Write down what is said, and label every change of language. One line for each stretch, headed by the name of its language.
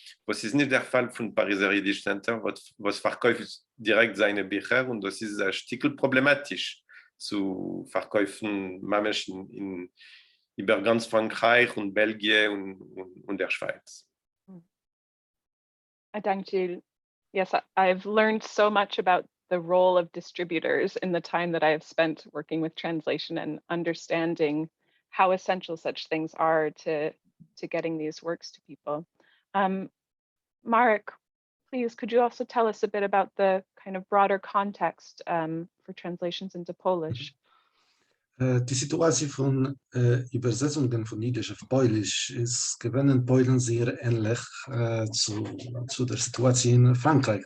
German: Was ist nicht der Fall von Pariser Yiddish Center, was verkauft direkt seine Bücher, und das ist ein Stück problematisch zu verkaufen, Menschen über ganz Frankreich und Belgien und der Schweiz.
English: I thank Gilles. Yes, I've learned so much about the role of distributors in the time that I have spent working with translation and understanding how essential such things are to getting these works to people. Marek, please, could you also tell us a bit about the kind of broader context for translations into Polish?
German: Die Situation von Übersetzungen von Jiddisch auf Polnisch ist in Polen sehr ähnlich zu der Situation in Frankreich.